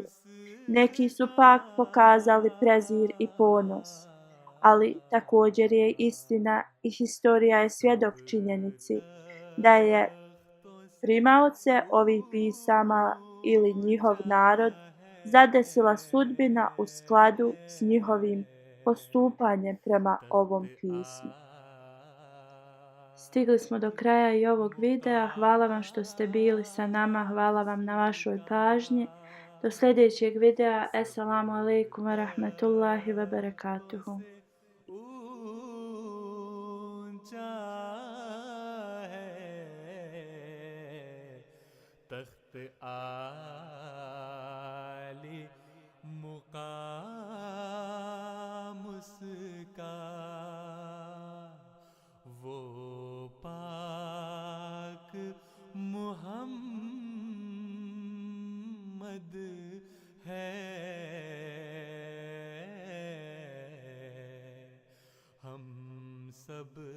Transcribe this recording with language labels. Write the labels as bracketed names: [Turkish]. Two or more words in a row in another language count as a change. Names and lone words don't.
[Bosnian] Neki su pak pokazali prezir i ponos, ali također je istina i historija je svjedok činjenici da je primaoce ovih pisama ili njihov narod zadesila sudbina u skladu s njihovim postupanjem prema ovom pismu. Stigli smo do kraja i ovog videa. Hvala vam što ste bili sa nama. Hvala vam na vašoj pažnji. Do sljedećeg videa. [Arabic] السلام عليكم ورحمة الله وبركاته. [Hindi] तख्त आली मुकाम उसका वो पाक मुहम्मद है हम सब